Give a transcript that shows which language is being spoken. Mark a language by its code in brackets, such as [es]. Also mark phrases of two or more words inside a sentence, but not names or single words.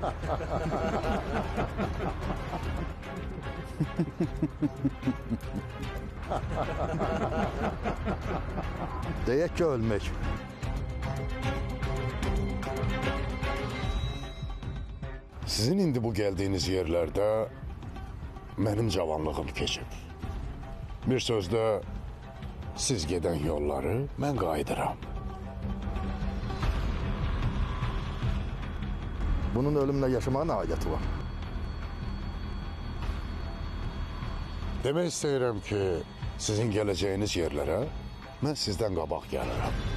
[az] Deyək ki, ölmək. [tr] Sizin indi bu geldiğiniz yerlerde benim cavanlığım keçib. [az] Bir sözdə siz gedən yolları mən qayıdıram. Bunun ölümlə yaşamağa nə aidiyyəti var? Demək istəyirəm ki, sizin gələcəyiniz yerlərə mən sizdən qabaq gəlirəm.